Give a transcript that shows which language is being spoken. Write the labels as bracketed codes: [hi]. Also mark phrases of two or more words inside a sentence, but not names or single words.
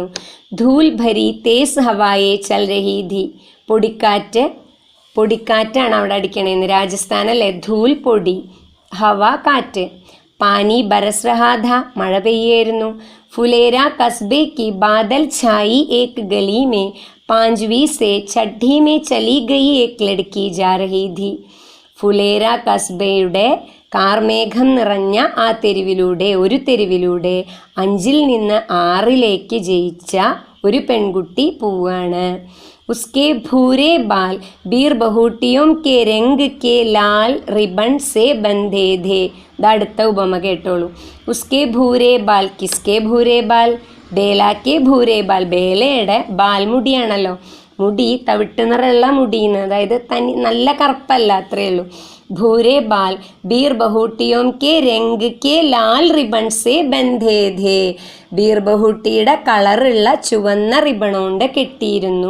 [hi] धूल भरी तेज़ हवाएं चल रही थी, [ml] പൊടിക്കാറ്റാണ് അവിടെ അടിക്കണേന്ന്. രാജസ്ഥാനല്ലേ, ധൂൽ പൊടി, ഹവ കാറ്റ്. [hi] पानी बरस रहा था, [ml] മഴ പെയ്യായിരുന്നു. [hi] फुलेरा कस्बे की बादल छाई एक गली में 5वीं से 6ठी में चली गई एक लड़की जा रही थी. [ml] ഫുലേര കസ്ബയുടെ കാർമേഘം നിറഞ്ഞ ആ തെരുവിലൂടെ, ഒരു തെരുവിലൂടെ 5ൽ നിന്ന് 6ലേക്ക് ജയിച്ച ഒരു പെൺകുട്ടി പോവാണ്. [hi] उसके भूरे बाल बीर बहुटियों के रंग के लाल रिबन से बंधे थे. [ml] അടുത്ത ഉപമ കേട്ടോളൂ. [hi] उसके भूरे बाल, किसके भूरे बाल? बेला के भूरे बाल, [ml] ബേലയുടെ ബാൽമുടിയാണല്ലോ. മുടി തവിട്ട് നിറമുള്ള മുടിന്ന്, അതായത് നല്ല കറുപ്പല്ല, അത്രയേ ഉള്ളൂ. [hi] भूरे बाल बीर बहूटियों के रंग के लाल रिबन से बंधे थे, [ml] ബീർ ബഹൂട്ടിയുടെ കളറുള്ള ചുവന്ന റിബൺ കൊണ്ട് കെട്ടിയിരുന്നു.